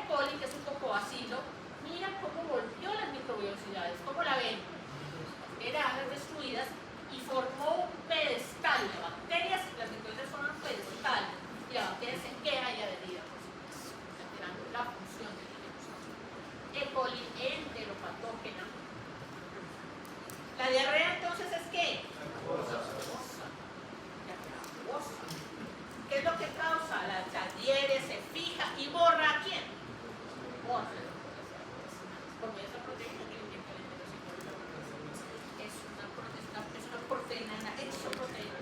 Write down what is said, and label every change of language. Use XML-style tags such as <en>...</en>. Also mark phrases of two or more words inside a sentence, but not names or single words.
<es>coli, que es un poco vacilo, mira cómo volvió las microvellosidades, ¿cómo la ven? Eran destruidas y formó un pedestal de bacterias, las microvellosidades forman un pedestal y la bacteria se queda ahí adherida, por supuesto, alterando la función del enterocito. E. coli enteropatógena. La diarrea entonces es ¿qué? Acuosa. ¿Qué es lo que causa? Se adhiere, se fija y borra ¿a quién? Borra. Porque esa proteína que le inyecta el enterocito es una proteína, una exoproteína.</es>